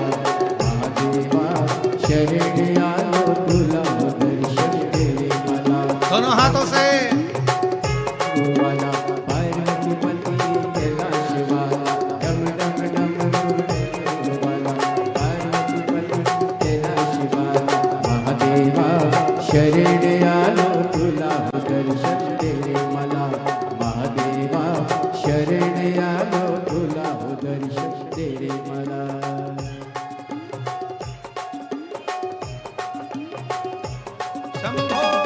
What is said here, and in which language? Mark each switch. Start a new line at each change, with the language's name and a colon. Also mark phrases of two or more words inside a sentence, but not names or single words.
Marathi: महादेवा शरण आलो तुला दर्शन
Hindi: देने वाला। दोनों हाथों से वाला, पार्वती पति कैलाश वाला। डम डम डमरू वाला, पार्वती पति कैलाश वाला।
Marathi: महादेवा शरण आलो तुला दर्शन
Hindi: देने मला।
Marathi: महादेवा शरण आलो तुला दर्शन
Hindi: देने मला।
Marathi: शंभो।